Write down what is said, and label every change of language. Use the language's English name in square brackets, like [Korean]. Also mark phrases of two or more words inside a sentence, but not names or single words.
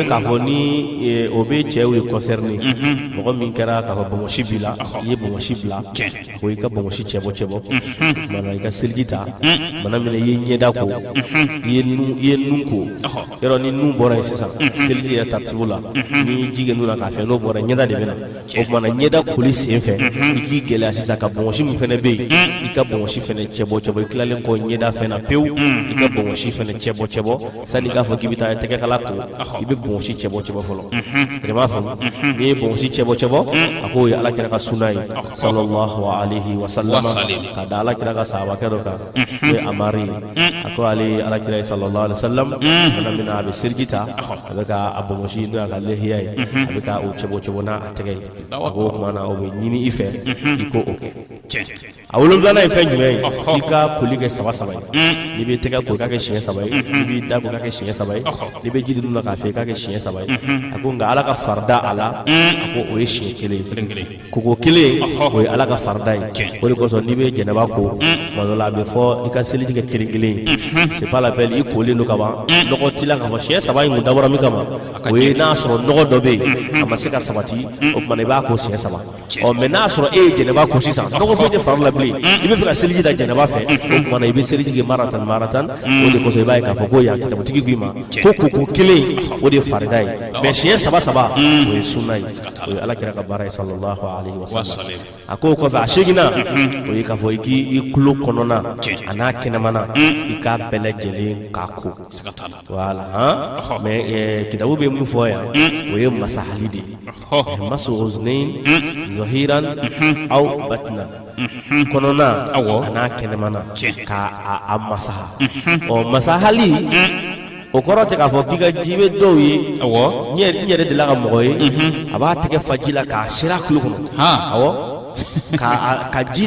[Bambara] ye k'a fɔ ni o bɛ cɛw ye concerné mɔgɔ min kɛra k'a fɔ bɔnbɔnsi b'i la i ye bɔnbɔnsi bila ko i ka bɔnbɔnsi cɛbɔ mana i ka seliji ta mana min i ye ɲɛda ko i ye nun ko yɔrɔ ni nun bɔra yen sisan seliji yɛrɛ taritibu la ni ji kɛ nun na k'a fɛ n'o bɔra ɲɛda de bɛ na o kumana ɲɛda koli sen fɛ i k'i gɛlɛya sisan ka bɔnbɔnsi min fɛnɛ bɛ yen i ka bɔnbɔnsi fɛnɛ cɛbɔ i tilalen kɔ ɲɛda fɛn na pewu i ka bɔnbɔnsi fɛnɛ cɛbɔ sanni k'a fɔ k'i bɛ taa tɛgɛ kala ko i bɛ bɔnbɔnsi cɛbɔ fɔlɔ tɛrɛma faamu n'i ye bɔnbɔnsi cɛbɔ a k'o ye ala kira ka sunna ye [Arabic] صلى الله عليه وسلم [Bambara] ka da ala kira ka sahabakɛ dɔ kan n'o ye amari ye a ko ale ye ala kira ye [Arabic] صلى الله عليه وسلم [Bambara] mana min na a bɛ seliji ta a bɛ ka a bɔnbɔnsi n'o y'a ka lehiya ye a bɛ ka o cɛbɔ n'a a tɛgɛ ye a ko kuma na o bɛ ɲini i fɛ i ko o kɛ a wolonfilanan ye fɛn jumɛn ye i ka koli kɛ 3 ye n'i bɛ tɛgɛ ko i k'a kɛ siɲɛ 3 ye n'i b'i da ko i k'a kɛ siɲɛ 3 ye n'i bɛ ji di nun na k'a fɛ i k'a kɛ siɲɛ 3 ye a ko nka ala ka farida a la a ko o ye siɲɛ 1 ye koko 1 o ye ala ka farida ye o de kosɔn n'i bɛ jɛnɛba ko tuma dɔ la a bɛ fɔ i ka seliji kɛ 1 ye [French] c'est pas la peine [Bambara] i kolen don ka ban nɔgɔ t'i la k'a fɔ siɲɛ 3 in kun dabɔra min kama o ye n'a sɔrɔ nɔgɔ dɔ bɛ yen a ma se ka sabati o tuma na i b'a ko siɲɛ 3 mɛ n'a sɔrɔ e ye jɛnɛba ko sisan nɔgɔ foyi tɛ fari la bilen i bɛ fɛ ka seliji da jɛnɛba fɛ o tuma na i bɛ seliji kɛ maratan o de kosɔn i b'a ye k'a fɔ ko yan kitabutigi k'i ma ko koko 1 o de ye farida ye mɛ siɲɛ 3 o ye sunna ye o ye ala kira ka baara ye [Arabic] صلى الله عليه وسلم [Bambara] a ko kɔfɛ a seginna o ye k'a fɔ i k'i tulo kɔnɔna a n'a kɛnɛmana i k'a bɛɛ lajɛlen k'a ko voilà mɛ kitabu bɛ mun fɔ yan o ye masahali de ye [Arabic] مسح أذنين ظاهرا أو باطنا [Bambara] kɔnɔna a n'a kɛnɛmana k'a masaha masahali o kɔrɔ tɛ k'a fɔ k'i ka ji bɛ dɔw ye n yɛrɛ delila ka mɔgɔ ye a b'a tɛgɛ fa ji la k'a seri a tulo kɔnɔ ka ji